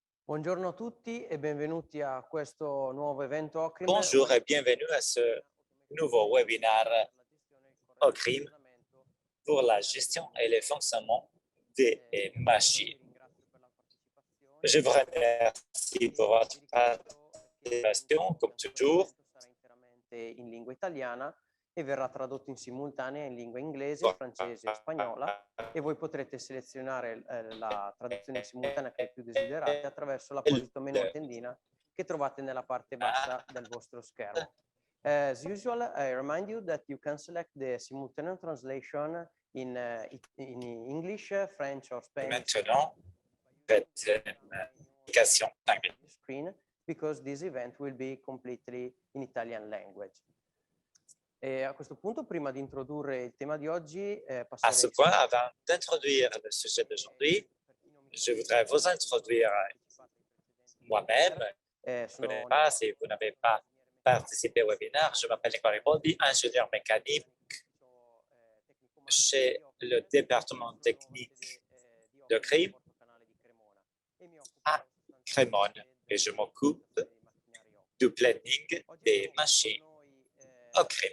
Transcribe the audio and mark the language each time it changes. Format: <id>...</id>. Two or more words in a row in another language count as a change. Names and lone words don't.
<it>Buongiorno a tutti e benvenuti a questo nuovo evento OCRIM.</it> <fr>Bonjour et bienvenue à ce nouveau webinaire OCRIM pour la gestion et le fonctionnement des machines. Je vous remercie pour votre participation, comme toujours.</fr> <it>Sarà interamente in lingua italiana e verrà tradotto in simultanea in lingua inglese, francese e spagnola, e voi potrete selezionare la traduzione simultanea che più desiderate attraverso l'apposito menu a tendina che trovate nella parte bassa del vostro schermo.</it> <en>As usual, I remind you that you can select the simultaneous translation in English, French or Spanish.</en> <fr>Maintenant, faites une application</fr> <en>Screen, because this event will be completely in Italian language.</en> <it>E a questo punto, prima di introdurre il tema di oggi,</it> <fr>À ce point, avant d'introduire le sujet d'aujourd'hui, je voudrais vous introduire moi-même. Je ne connais pas, si vous n'avez pas participé au webinaire, je m'appelle Nicolas Riboldi, ingénieur mécanique chez le département technique de CRIM à Crémone et je m'occupe du planning des machines au CRIM.</fr>